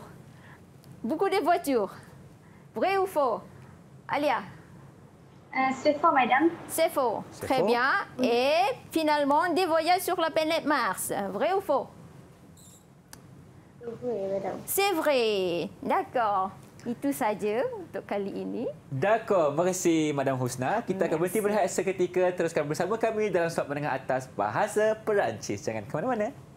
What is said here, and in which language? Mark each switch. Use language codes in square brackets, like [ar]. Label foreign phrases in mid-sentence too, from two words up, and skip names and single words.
[fr] Beaucoup de voitures. Vrai ou faux? Alia? C'est faux, madame. C'est faux. Très faux. bien. Et finalement, des voyages sur la planète Mars. Vrai ou faux? Vrai, madame. C'est vrai. D'accord. [ms] Itu saja untuk kali ini. D'accord, terima kasih Madam Husna. Kita akan berhenti berehat seketika. Teruskan bersama kami dalam Slot Menengah Atas Bahasa Perancis. Jangan ke mana-mana.